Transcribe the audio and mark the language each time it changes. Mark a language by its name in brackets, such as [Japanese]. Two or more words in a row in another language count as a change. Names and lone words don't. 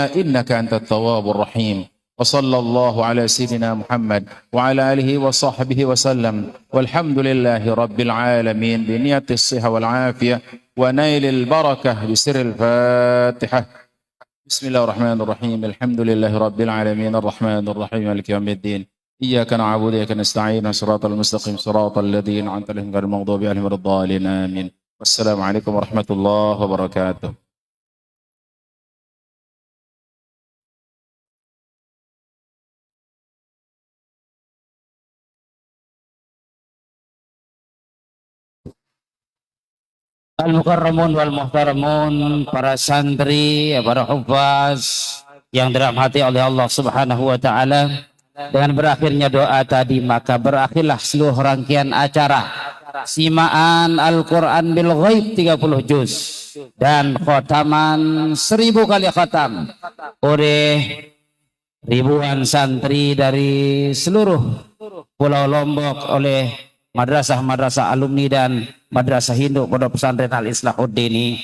[Arabic] إنك أنت التواب الرحيم وصلى الله على سيدنا محمد وعلى آله وصحبه وسلم والحمد لله رب العالمين بنية الصحة والعافية ونيل البركة بسر الفاتحة بسم الله الرحمن الرحيم الحمد لله رب العالمين الرحمن الرحيم مالك يوم الدين إياك نعبد وإياك نستعين صراط المستقيم صراط الذين أنعمت عليهم غير المغضوب عليهم ولا الضالين آمين والسلام عليكم ورحمة الله وبركاته. المكرمون والمحترمون, [Indonesian] para santri, para hufaz yang dirahmati oleh [Arabic] الله سبحانه وتعالى. [Indonesian] Dengan berakhirnya doa tadi maka berakhirlah seluruh rangkaian acara simaan [Arabic] القرآن بالغيب [Indonesian] 30 juz dan khotaman 1000 kali khatam oleh ribuan santri dari seluruh Pulau Lombok oleh madrasah-madrasah alumni dan madrasah Hindu Pondok Pesantren Al-Islahuddin.